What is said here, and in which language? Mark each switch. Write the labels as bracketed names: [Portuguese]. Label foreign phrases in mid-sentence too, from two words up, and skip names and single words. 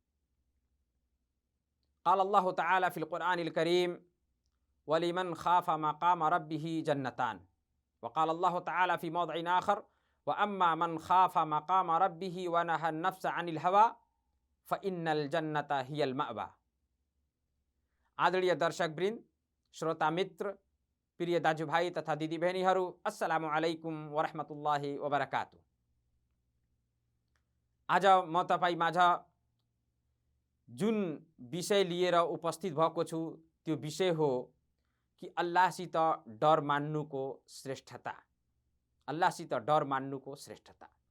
[Arabic] قال الله تعالى في القرآن الكريم ولمن خاف مقام ربه جنتان وقال الله تعالى في موضع آخر وأما من خاف مقام ربه ونهى النفس عن الهوى فإن الجنة هي المأوى. [Nepali] आदरणीय दर्शकवृन्द, श्रोता मित्र, प्रिय दाजुभाइ तथा दिदीबहिनीहरू, [Arabic] السلام عليكم ورحمة الله وبركاته. [Nepali] आज म तपाईँ माझ जुन विषय लिएर उपस्थित भएको छु त्यो विषय हो कि अल्लाहसित डर मान्नुको श्रेष्ठता। अल्लाहसित डर मान्नुको श्रेष्ठता।